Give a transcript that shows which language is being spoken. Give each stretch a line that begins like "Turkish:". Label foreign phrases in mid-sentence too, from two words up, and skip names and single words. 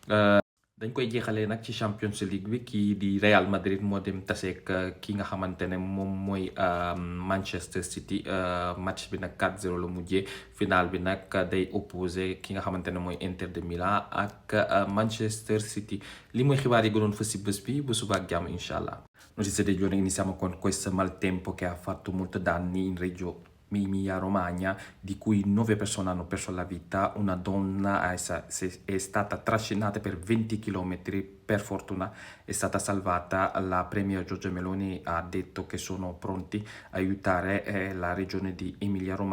Wolof: dañ koy jeexalee nag ci Champions League bi kii di Real Madrid moo dem taseek ki nga xamante ne moom mooy Manchester City match bi nag 4-0 la mujjee final bi nag day opposé ki nga xamante ne mooy Inter de Milan ak Manchester City. Li mooy xibaar yi gënoon fa si bés bi bu suba ak jàmm
Arabic: إن شاء الله.
Italian: Notizie dei giorni iniziamo con questo maltempo che ha fatto molto danni in Emilia Romagna, di cui 9 persone hanno perso la vita. Una donna è stata trascinata per 20 km, per fortuna è stata salvata. La premier Giorgia Meloni ha detto che sono pronti a aiutare la regione di Emilia Romagna.